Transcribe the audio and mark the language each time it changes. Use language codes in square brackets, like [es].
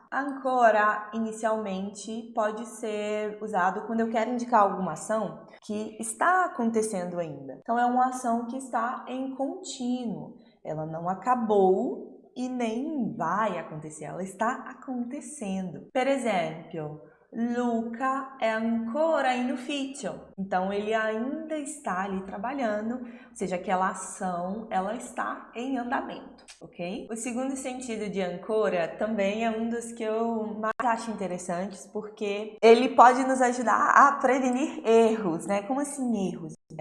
[pt] Ancora, inicialmente, pode ser usado quando eu quero indicar alguma ação que está acontecendo ainda. Então, é uma ação que está em contínuo. Ela não acabou e nem vai acontecer, ela está acontecendo. [it] Per exemplo, Luca è ancora in ufficio. [pt] Então, ele ainda está ali trabalhando, ou seja, aquela ação, ela está em andamento, ok? O segundo sentido de ancora também é um dos que eu mais acho interessantes, porque ele pode nos ajudar a prevenir erros, né? Como assim erros?